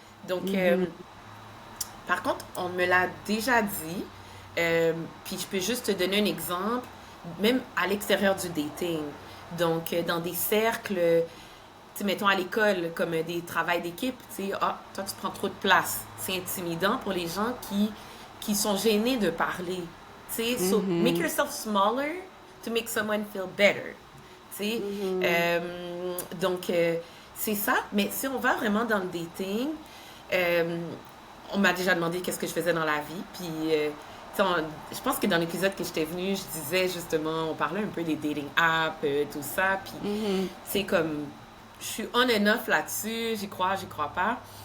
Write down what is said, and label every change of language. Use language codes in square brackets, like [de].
[fr] Donc, par contre, on me l'a déjà dit, puis je peux juste te donner un exemple, même à l'extérieur du dating. Donc, dans des cercles, tu sais, mettons à l'école, comme des travails d'équipe, tu sais, ah, toi, tu prends trop de place. C'est intimidant pour les gens qui sont gênés de parler. Tu sais, [en] so make yourself smaller to make someone feel better. [fr] Tu sais, donc, c'est ça. Mais si on va vraiment dans le dating, euh, on m'a déjà demandé qu'est-ce que je faisais dans la vie. Puis, je pense que dans l'épisode que j'étais venue, je disais justement, on parlait un peu des dating apps, tout ça. Puis, c'est comme, je suis [en] on and off [fr] là-dessus, j'y crois pas.